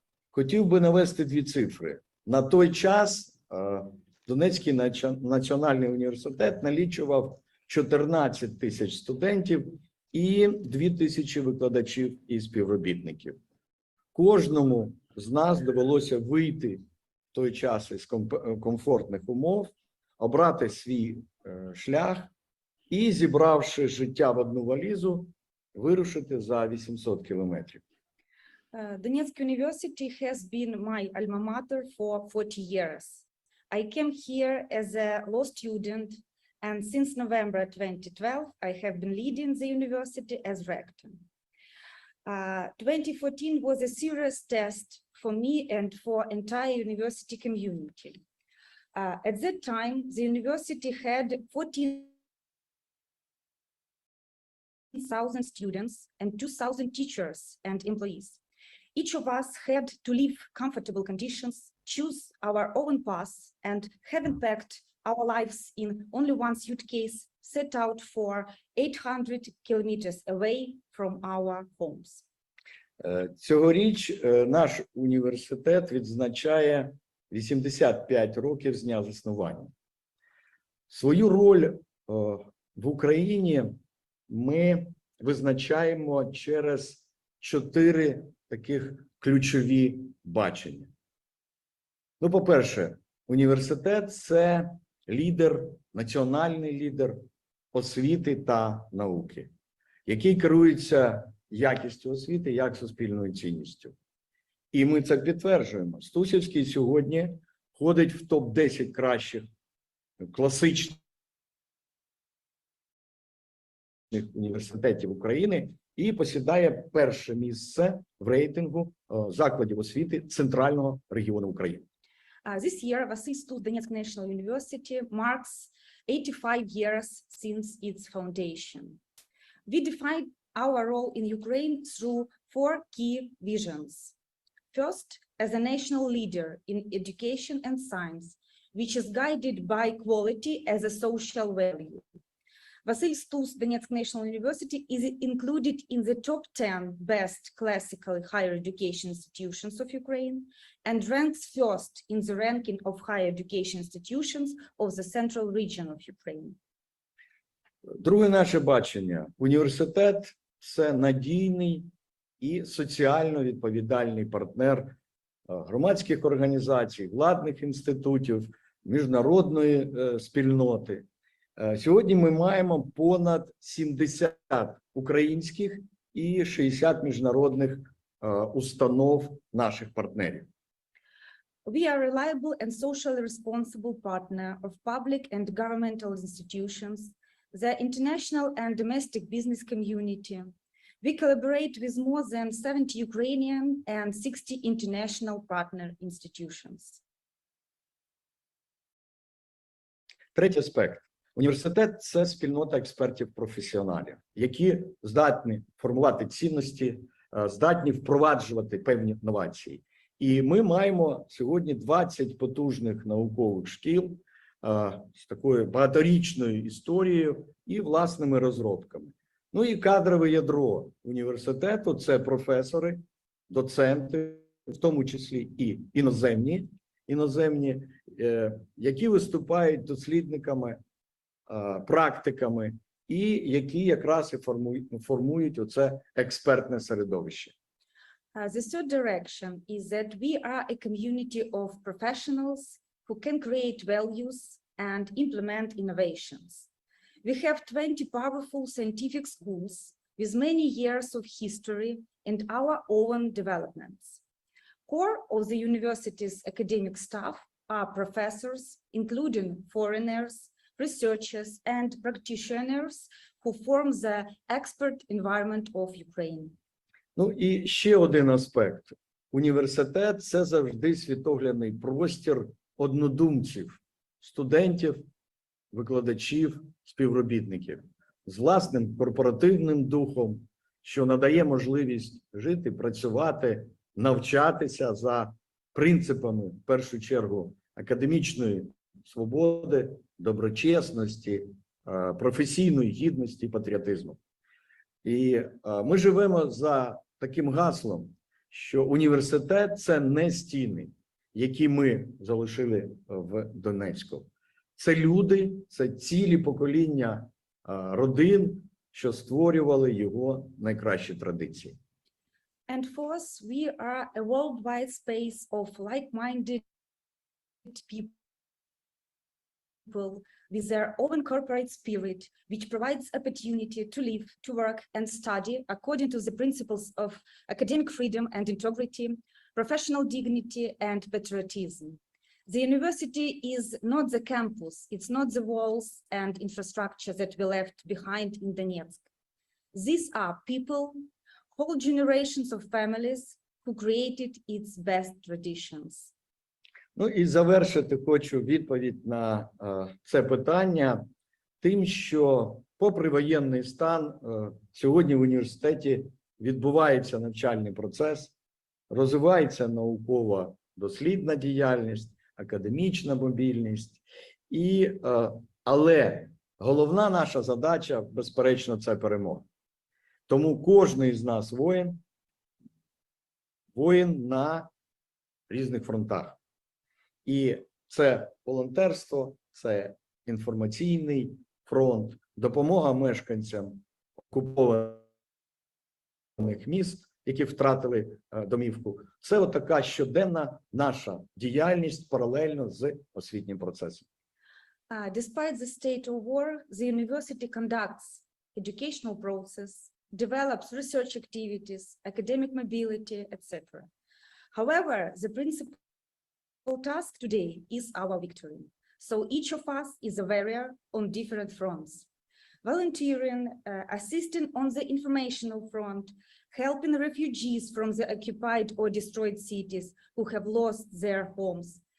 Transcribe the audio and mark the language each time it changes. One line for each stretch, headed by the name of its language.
Ukrainian: Хотів би навести дві цифри. На той час Донецький національний університет налічував 14 тисяч студентів і 2 тисячі викладачів і співробітників. Кожному з нас довелося вийти в той час із комфортних умов, обрати свій шлях і, зібравши життя в одну валізу, вирушити за 800 кілометрів.
English: Donetsk University has been my alma mater for 40 years. I came here as a law student, and since November 2012, I have been leading the university as rector. 2014 was a serious test for me and for entire university community. At that time, the university had 14,000 students and 2,000 teachers and employees. Each of us had to live comfortable conditions, choose our own path, and have impacted our lives in only one suitcase set out for 800 kilometers away from our homes.
Ukrainian: Цьогоріч наш університет відзначає 85 років з дня заснування. Свою роль в Україні ми визначаємо через 4 таких ключові бачення. Ну, по-перше, університет – це лідер, національний лідер освіти та науки, який керується якістю освіти як суспільною цінністю. І ми це підтверджуємо. Стусівський сьогодні входить в топ-10 кращих класичних університетів України і посідає перше місце в рейтингу закладів освіти Центрального регіону України.
English: This year, Vasily Donetsk National University marks 85 years since its foundation. We defined our role in Ukraine through 4 key visions. First, as a national leader in education and science, which is guided by quality as a social value. Vasily Donetsk National University is included in the top 10 best classical higher education institutions of Ukraine and ranks first in the ranking of higher education institutions of the central region of Ukraine.
Ukrainian: Друге наше бачення. Університет – це надійний і соціально відповідальний партнер громадських організацій, владних інститутів, міжнародної спільноти. Сьогодні ми маємо понад 70 українських і 60 міжнародних установ наших партнерів.
English: We are a reliable and socially responsible partner of public and governmental institutions, the international and domestic business community. We collaborate with more than 70 Ukrainian and 60 international partner institutions.
Ukrainian: Третій аспект. Університет – це спільнота експертів-професіоналів, які здатні формувати цінності, здатні впроваджувати певні новації. І ми маємо сьогодні 20 потужних наукових шкіл з такою багаторічною історією і власними розробками. Ну і кадрове ядро університету – це професори, доценти, в тому числі і іноземні, які виступають дослідниками, практиками і які якраз і формують оце експертне середовище.
English: The third direction is that we are a community of professionals who can create values and implement innovations. We have 20 powerful scientific schools with many years of history and our own developments. Core of the university's academic staff are professors, including foreigners, researchers, and practitioners who form the expert environment of Ukraine.
Ukrainian: Ну і ще один аспект. Університет – це завжди світоглядний простір однодумців, студентів, викладачів, співробітників з власним корпоративним духом, що надає можливість жити, працювати, навчатися за принципами, в першу чергу, академічної свободи, доброчесності, професійної гідності і патріотизму. І ми живемо за таким гаслом, що університет – це не стіни, які ми залишили в Донецьку. Це люди, це цілі покоління родин, що створювали його найкращі традиції.
English: And fourth, we are a worldwide space of like-minded people with their own corporate spirit, which provides opportunity to live, to work, and study according to the principles of academic freedom and integrity, professional dignity, and patriotism. The university is not the campus, it's not the walls and infrastructure that we left behind in Donetsk. These are people, whole generations of families who created its best traditions.
Ukrainian: Ну і завершити хочу відповідь на це питання тим, що попри воєнний стан, сьогодні в університеті відбувається навчальний процес, розвивається науково-дослідна діяльність, академічна мобільність, але головна наша задача, безперечно, це перемога. Тому кожен із нас воїн на різних фронтах. І це волонтерство, це інформаційний фронт, допомога мешканцям окупованих міст, які втратили домівку. Це отака щоденна наша діяльність паралельно з освітнім процесом.
English: Despite the state of war, the university conducts educational process, develops research activities, academic mobility, etc. However, the principal task today is our victory. So each of us is a warrior on different fronts. Volunteering, assisting on the informational front, helping refugees from the occupied or destroyed cities who have lost their homes.